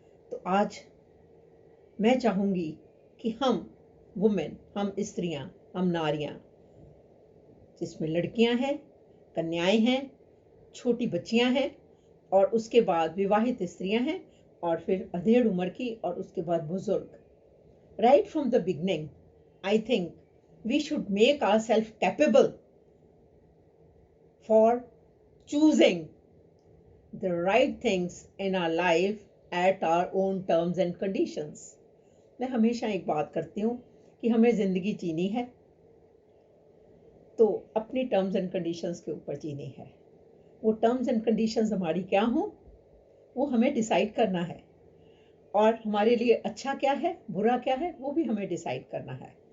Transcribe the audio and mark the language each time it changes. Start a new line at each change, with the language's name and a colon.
Hindi: तो आज मैं चाहूंगी कि हम वुमेन, हम स्त्रियां, हम नारियां, जिसमें लड़कियां हैं, कन्याएं हैं, छोटी बच्चियां हैं और उसके बाद विवाहित स्त्रियां हैं और फिर अधेड़ उम्र की और उसके बाद बुजुर्ग।
English: Right from the beginning I think we should make ourselves capable for choosing the right things in our life at our own terms and conditions.
Hindi: मैं हमेशा एक बात करती हूँ कि हमें जिंदगी जीनी है तो अपनी टर्म्स एंड कंडीशंस के ऊपर जीनी है। वो टर्म्स एंड कंडीशंस हमारी क्या हो वो हमें डिसाइड करना है, और हमारे लिए अच्छा क्या है बुरा क्या है वो भी हमें डिसाइड करना है।